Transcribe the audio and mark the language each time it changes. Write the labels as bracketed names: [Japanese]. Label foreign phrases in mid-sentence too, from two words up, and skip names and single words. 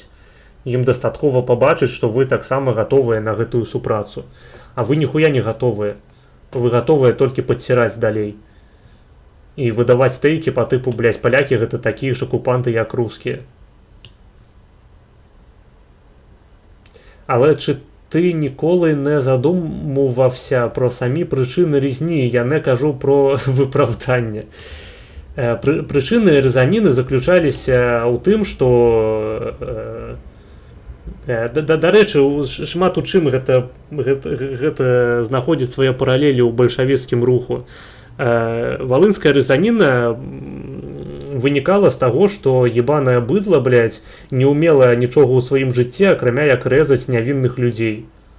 [Belarusian] Ім дастаткова пабачыць, што вы таксама гатовыя на гэтую супрацу. А вы ніхуя не гатовыя. Вы гатовыя толькі падсіраць далей. І выдаваць тэйкі па тыпу, блядь, палякі гэта такія ж акупанты, як рускія. [Ukrainian] Але ти ніколи не задумувався про самі причини різні, я не кажу про виправдання. [Belarusian] Причины резаніны заключаліся ў тым, што дарэчы, шмат у чым гэта знаходзіць свае паралелі ў бальшавіцкім руху. Валынская резаніна вынікала з таго, што ебаная быдла, блядь, не ўмела нічога ў сваім жыцці, акрамя як рэзаць нявінных людзей.